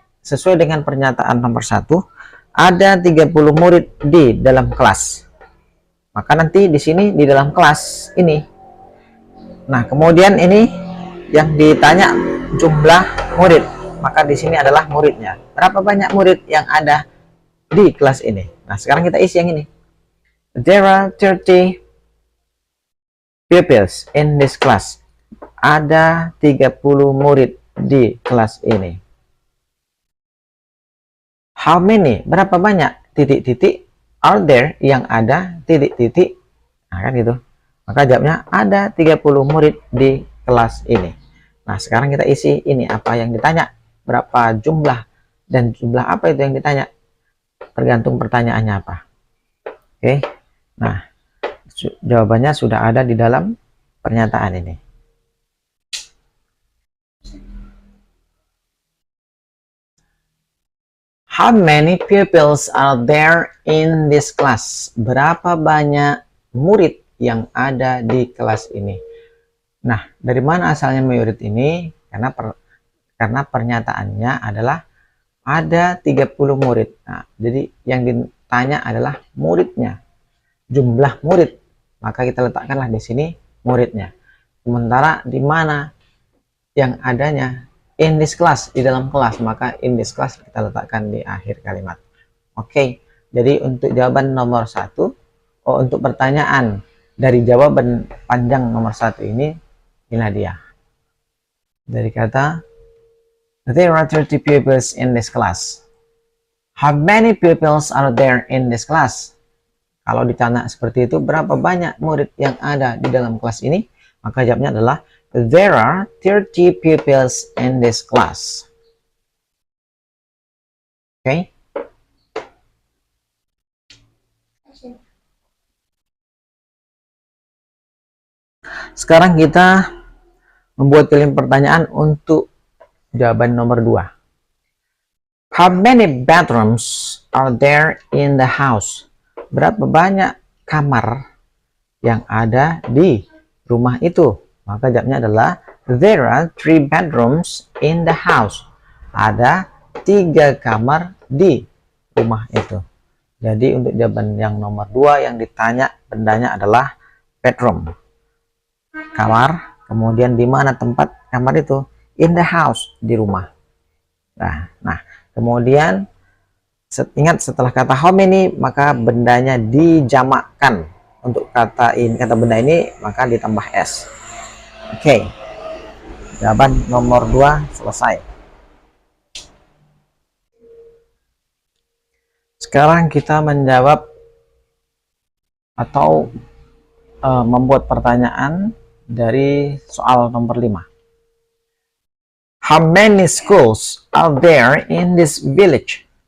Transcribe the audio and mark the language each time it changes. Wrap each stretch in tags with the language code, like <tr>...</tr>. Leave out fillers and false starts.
<id>Sesuai dengan pernyataan nomor 1, ada 30 murid di dalam kelas. Maka nanti di sini di dalam kelas ini. Nah, kemudian ini yang ditanya jumlah murid. Maka di sini adalah muridnya. Berapa banyak murid yang ada di kelas ini? Nah, sekarang kita isi yang ini.</id> <en>There are 30 pupils in this class.</en> <id>Ada 30 murid di kelas ini.</id> <en>How many?</en> <id>Berapa banyak titik-titik</id> <en>are there</en> <id>yang ada titik-titik? Nah, kan gitu. Maka jawabnya ada 30 murid di kelas ini. Nah, sekarang kita isi ini apa yang ditanya. Berapa jumlah dan jumlah apa itu yang ditanya? Tergantung pertanyaannya apa. Oke. Nah, jawabannya sudah ada di dalam pernyataan ini.</id> <en>How many pupils are there in this class?</en> <id>Berapa banyak murid yang ada di kelas ini? Nah, dari mana asalnya murid ini? Karena pernyataannya adalah ada 30 murid. Nah, jadi yang ditanya adalah muridnya. Jumlah murid. Maka kita letakkanlah di sini muridnya. Sementara di mana yang adanya?</id> <en>In this class,</en> <id>di dalam kelas, maka</id> <en>in this class</en> <id>kita letakkan di akhir kalimat. Oke, jadi untuk jawaban nomor 1, untuk pertanyaan dari jawaban panjang nomor 1 ini, inilah dia. Dari kata,</id> <en>there are 30 pupils in this class. How many pupils are there in this class?</en> <id>Kalau ditanya seperti itu, berapa banyak murid yang ada di dalam kelas ini? Maka jawabnya adalah</id> <en>there are 30 pupils in this class.</en> <id>Oke. Sekarang kita membuat kalimat pertanyaan untuk jawaban nomor 2.</id> <en>How many bedrooms are there in the house?</en> <id>Berapa banyak kamar yang ada di rumah itu? Maka jawabnya adalah</id> <en>there are 3 bedrooms in the house.</en> <id>Ada 3 kamar di rumah itu. Jadi untuk jawaban yang nomor 2 yang ditanya bendanya adalah bedroom. Kamar, kemudian di mana tempat kamar itu?</id> <en>In the house,</en> <id>di rumah. Nah, kemudian ingat setelah kata how many maka bendanya dijamakkan. Untuk kata benda ini maka ditambah s. Oke. Jawaban nomor 2 selesai. Sekarang kita menjawab atau membuat pertanyaan dari soal nomor 5.</id> <en>How many schools are there in this village?</en>